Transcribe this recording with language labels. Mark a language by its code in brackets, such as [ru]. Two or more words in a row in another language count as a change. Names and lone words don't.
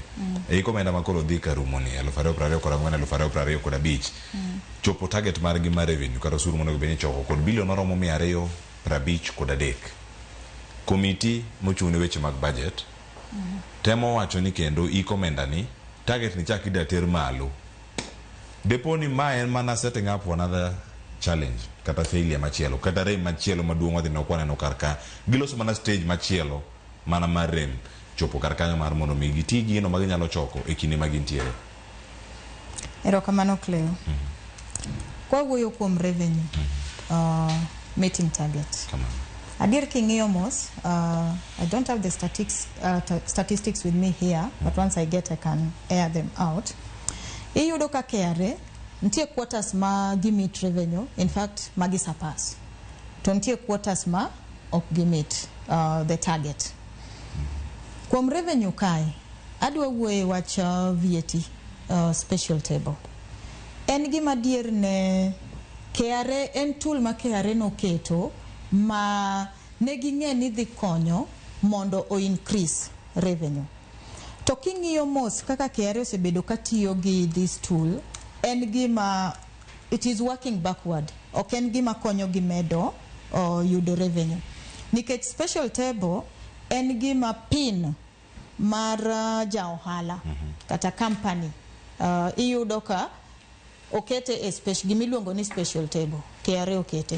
[luo] Iko menda makolo dhi karumo ni 2024 2025 chopo target mar gi mar revenue kata osuru monego beni choko kod bilion oromo 253. Committee mochung' ne weche mag budget temo wacho ni kendo iko menda ni target ni chak ida ter malo. Deponi ma en mana [en] setting up another challenge [luo] kata failure machielo kata rem machielo maduong' wadhi nokwana no karka giloso mana stage machielo mana mar rem chopo karkanyo mar mondo mi giti gino ma ginyalo choko e kinde ma gintiere. Erokamano Cleo. Kwa wuoyo kuom [en] revenue meeting target. [luo] Adier king'iyo mos, [en] I don't have the statistics with me here, but once I get I can air them out. [luo] Iyudo ka KRA ntie quarters ma gi [en] meet revenue, in fact [luo] magi surpass. To ntie quarters ma ok gi [en] meet the target. [luo] Kuom revenue kai adwa wuoye wach VAT [en] special table. [luo] En gima dier ne KRA en tool ma KRA no keto ma ne ging'e ni dhi konyo mondo o [en] increase revenue. [luo] To king'iyo mos kaka KRA osebedo katiyo gi [en] this tool [luo] en gima [en] it is working backward. [luo] Ok en gima konyo gi medo yudo revenue. Nikech [en] special table [luo] en gima pin mar jaohala kata company iyudo ka okete e special gimiluongo ni [en] special table [luo] KRA okete.